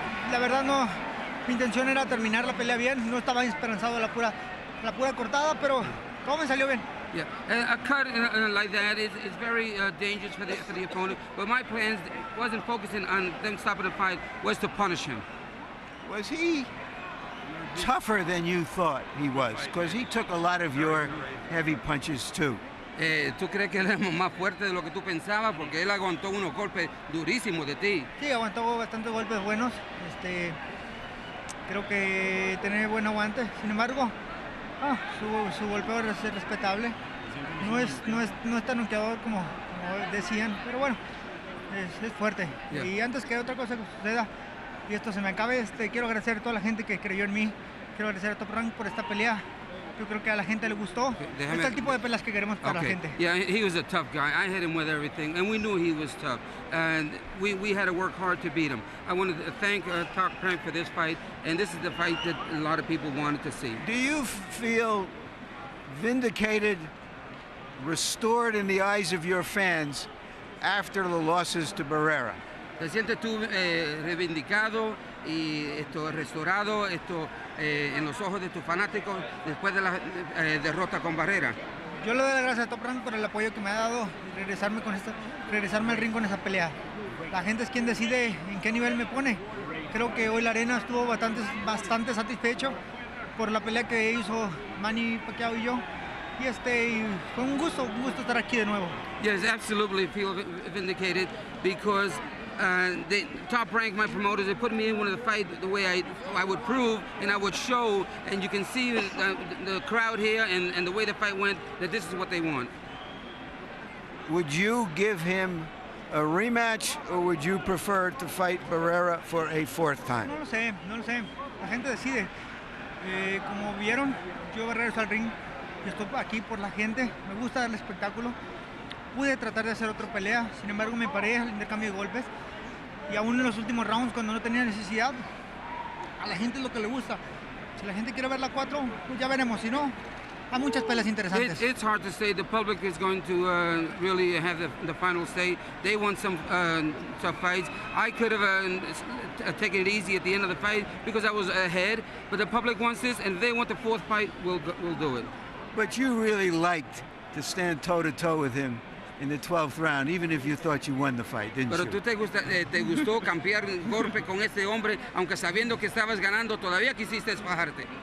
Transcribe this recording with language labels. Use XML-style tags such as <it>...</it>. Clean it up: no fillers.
<es>La verdad no, mi intención era terminar la pelea bien, no estaba esperanzado a la pura cortada, pero todo me salió bien.</es> <en>Yeah, a cut like that is very dangerous for the opponent. But my plans wasn't focusing on them stopping the fight, was to punish him. Was he tougher than you thought he was? Because he took a lot of your heavy punches too.</en> <es>¿Tú crees que él es más fuerte de lo que tú pensabas? Porque él aguantó unos golpes durísimos de ti. Sí, aguantó bastantes golpes buenos. Creo que tiene buen aguante. Sin embargo, su golpeo es respetable. No es tan noqueador como decían, pero bueno, es fuerte.</es> <en>Yeah.</en> <es>Y antes que otra cosa que suceda y esto se me acabe, quiero agradecer a toda la gente que creyó en mí. Quiero agradecer a Top Rank por esta pelea. Yo creo que a la gente le gustó. Este es el tipo de peleas que queremos para la gente.</es> <en>Yeah, he was a tough guy. I hit him with everything, and we knew he was tough. And we had to work hard to beat him. I wanted to thank Top Rank for this fight, and this is the fight that a lot of people wanted to see. Do you feel vindicated, restored in the eyes of your fans after the losses to Barrera?</en> <es>¿Te sientes tú reivindicado y restaurado en los ojos de tus fanáticos después de la derrota con Barrera? Yo le doy las gracias a Top Rank por el apoyo que me ha dado y regresarme al ring con esa pelea. La gente es quien decide en qué nivel me pone. Creo que hoy la arena estuvo bastante satisfecho por la pelea que hizo Manny Pacquiao y yo. Y fue un gusto estar aquí de nuevo.</es> <en>Yes, absolutely feel vindicated because the Top Rank, my promoters, they put me in one of the fight the way I would prove and I would show, and you can see the crowd here and the way the fight went, that this is what they want. Would you give him a rematch, or would you prefer to fight Barrera for a fourth time?</en> <es>No lo sé. La gente decide. Como vieron, yo regreso al ring. Yo estoy aquí por la gente. Me gusta el espectáculo. Pude tratar de hacer otra pelea, sin embargo me paré al intercambio de golpes. Y aún en los últimos rounds, cuando no tenía necesidad, a la gente es lo que le gusta. Si la gente quiere ver la 4, pues ya veremos. Si no, hay muchas peleas interesantes.</es> <en>It's hard to say. The public is going to really have the final say. They want some tough fights. I could have taken it easy at the end of the fight because I was ahead, but the public wants this, and if they want the fourth fight, we'll do it. But you really liked to stand toe-to-toe with him in the 12th round, even if you thought you won the fight, didn't</en> <es>Pero</es> <en>you?</en> <es>tú te gustó cambiar golpe con este hombre, aunque sabiendo que estabas ganando, todavía quisiste fajarte.</es>